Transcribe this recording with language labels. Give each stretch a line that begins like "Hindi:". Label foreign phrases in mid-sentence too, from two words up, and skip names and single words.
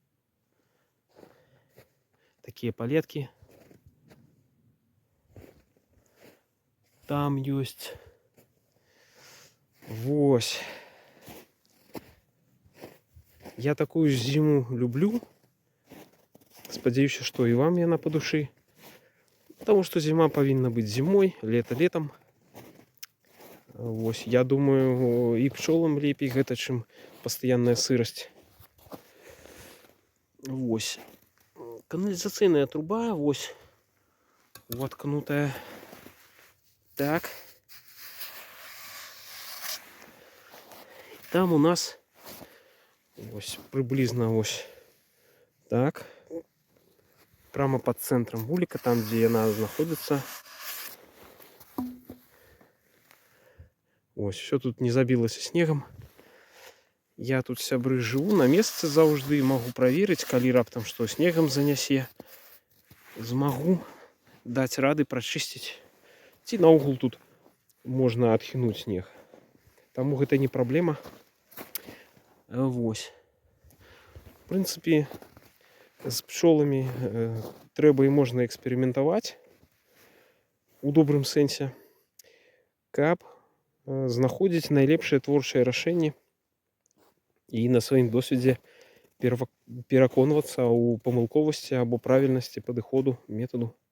Belarusian: Такія палеткі. Там ёсць. Вось. Я такую зіму люблю. Спадзяюся, што і вам яна па душы.
Russian: Потому что зима повинна быть зимой, лето летом.
Belarusian: Вось, я думаю, і пчолам лепей гэта, чым пастаянная сырость. Вось. Каналізацыйная труба, вось, воткнутая. Так.
Ukrainian: Там у нас ось приблизно ось так.
Russian: Прямо под центром вулика, там где она находится. Ось, все тут не забилось снегом.
Belarusian: Я тут, сябры, живу на месцы заўжды,
Russian: могу проверить,
Belarusian: калі раптам что снегом занясе. Змагу дать рады прочистить. Ці наогул тут
Russian: можно отхинуть
Belarusian: снег. Таму гэта не проблема. Вось.
Russian: В принципе,
Belarusian: з пчолами трэба і можна эксперыментаваць у добрым сэнсе, каб знаходзіць найлепшае творчае рашэнне і на сваім досведзе пераконвацца ў памылковасці або правільнасці падыходу метаду.